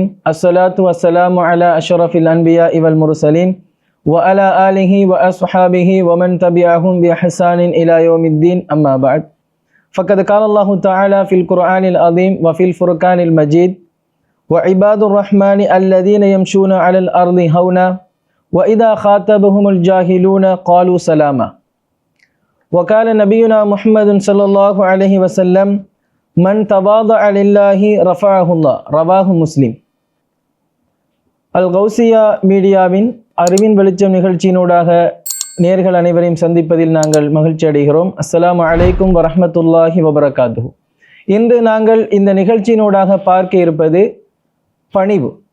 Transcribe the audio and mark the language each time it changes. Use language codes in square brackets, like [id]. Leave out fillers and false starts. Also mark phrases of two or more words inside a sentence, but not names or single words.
[ar] والصلاة والسلام على أشرف الأنبياء والمرسلين وعلى آله وأصحابه ومن تبعهم بإحسان إلى يوم الدين. أما بعد. فقد قال الله تعالى في القرآن العظيم وفي الفرقان المجيد وعباد الرحمن الذين يمشون على الأرض هونا وإذا خاطبهم الجاهلون قالوا سلاما. وقال نبينا محمد صلى الله عليه وسلم من تواضع لله رفعه الله. رواه مسلم. [ta] அல் கௌசியா மீடியாவின் அறிவின் வெளிச்சம் நிகழ்ச்சியினூடாக நேர்கள் அனைவரையும் சந்திப்பதில் நாங்கள் மகிழ்ச்சி அடைகிறோம். [ar] السلام عليكم ورحمة الله وبركاته. [ta] இன்று நாங்கள் இந்த நிகழ்ச்சியினூடாக பார்க்க இருப்பது பணிவு.